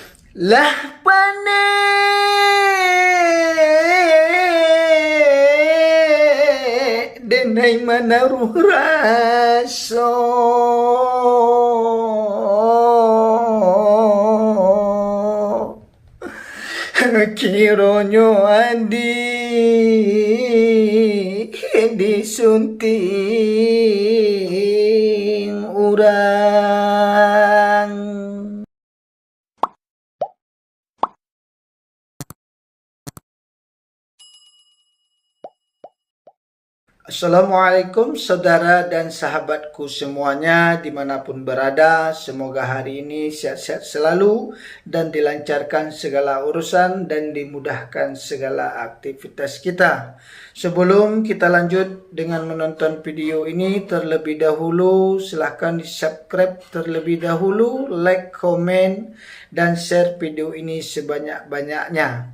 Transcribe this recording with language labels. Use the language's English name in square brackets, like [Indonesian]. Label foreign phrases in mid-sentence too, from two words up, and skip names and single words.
[Minangkabau] Lah pane denai manaruh raso kironyo andi disunting urang. [Indonesian] Assalamualaikum saudara dan sahabatku semuanya dimanapun berada. Semoga hari ini sehat-sehat selalu dan dilancarkan segala urusan dan dimudahkan segala aktivitas kita. Sebelum kita lanjut dengan menonton video ini, terlebih dahulu silahkan di subscribe terlebih dahulu, like, komen, dan share video ini sebanyak-banyaknya.